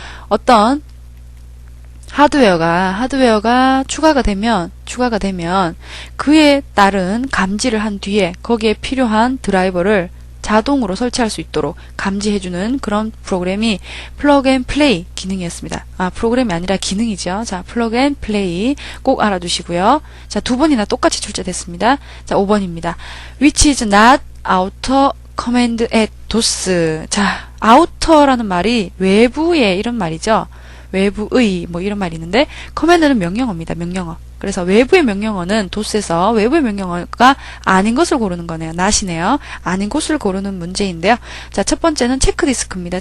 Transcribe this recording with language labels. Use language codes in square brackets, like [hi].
[ko] 어떤 하드웨어가 추가가 되면 그에 따른 감지를 한 뒤에 거기에 필요한 드라이버를 자동으로 설치할 수 있도록 감지해주는 그런 프로그램이 플러그 앤 플레이 기능이었습니다. 프로그램이 아니라 기능이죠. 자, 플러그 앤 플레이 꼭 알아두시고요. 자, 두 번이나 똑같이 출제됐습니다. 자, 5번입니다. [en] Which is not outer command at DOS. [ko] 자, outer라는 말이 외부의 이런 말이죠. 외부의 이런 말이 있는데 커맨드는 명령어입니다. 명령어. 그래서 외부의 명령어는 DOS에서 외부의 명령어가 아닌 것을 고르는 거네요. not이네요. 아닌 것을 고르는 문제인데요. 자, 첫 번째는 체크디스크입니다.